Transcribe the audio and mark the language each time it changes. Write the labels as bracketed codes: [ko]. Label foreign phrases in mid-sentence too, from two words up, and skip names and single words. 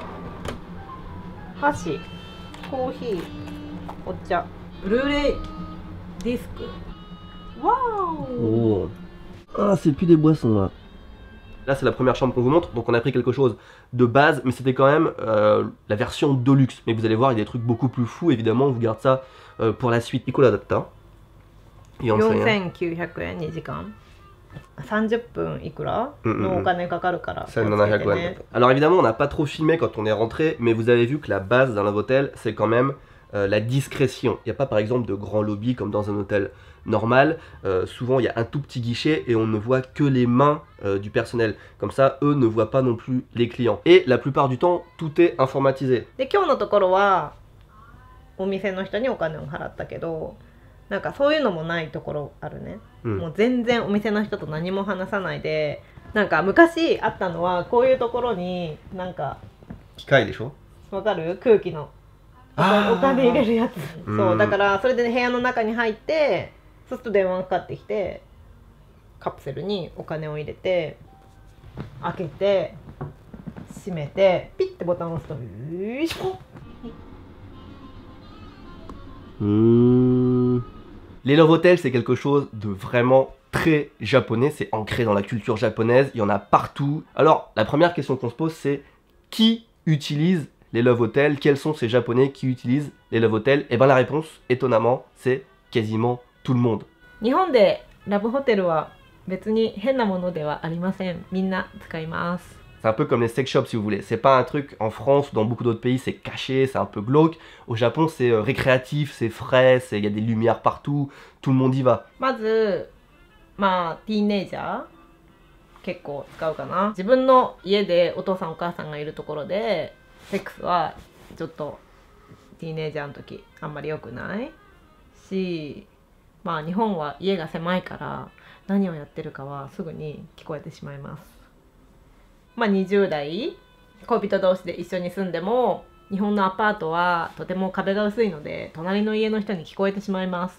[ja] 箸、コーヒー、お茶、ブルーレイディスク。Waouh! [fr] Ah, c'est plus des boissons là. Là, c'est la première chambre qu'on vous montre, donc on a pris quelque chose de base, mais c'était quand même la version Deluxe. Mais vous allez voir, il y a des trucs beaucoup plus fous, évidemment, on vous garde ça pour la suite. [ja] いくらだった? 4900円2時間。30分いくらのお金かかるから。 [en] 1700 yen. [fr] Alors évidemment, on n'a pas trop filmé quand on est rentré, mais vous avez vu que la base d'un hôtel, c'est quand même la discrétion. Il n'y a pas par exemple de grand lobby comme dans un hôtel normal. Souvent, il y a un tout petit guichet et on ne voit que les mains du personnel. Comme ça, eux ne voient pas non plus les clients. Et la plupart du temps, tout est informatisé. [ja] で、今日のところはお店の人にお金を払ったけど、なんかそういうのもないところあるね。もう全然お店の人と何も話さないで、なんか昔あったのはこういうところになんか機械でしょ？わかる？空気のお金入れるやつ。そうだからそれで部屋の中に入って、そうすると電話がかかってきてカプセルにお金を入れて開けて閉めてピッてボタンを押すとよいしょ。 [fr] Les Love Hotels, c'est quelque chose de vraiment très japonais, c'est ancré dans la culture japonaise, il y en a partout. Alors, la première question qu'on se pose, c'est qui utilise les Love Hotels? Quels sont ces japonais qui utilisent les Love Hotels? Et bien la réponse, étonnamment, c'est quasiment tout le monde. [ja] 日本でラブホテルは別に変なものではありません。みんな使います。 [fr] C'est un peu comme les sex shops si vous voulez. C'est pas un truc en France ou dans beaucoup d'autres pays, c'est caché, c'est un peu glauque. Au Japon, c'est récréatif, c'est frais, il y a des lumières partout, tout le monde y va. [ja] まず、まあ、ティーンエイジャー結構使うかな。自分の家でお父さんお母さんがいるところで、セックスはちょっとティーンエイジャーの時あんまり良くないし、まあ日本は家が狭いから何をやってるかはすぐに聞こえてしまいます。まあ20代恋人同士で一緒に住んでも日本のアパートはとても壁が薄いので隣の家の人に聞こえてしまいます。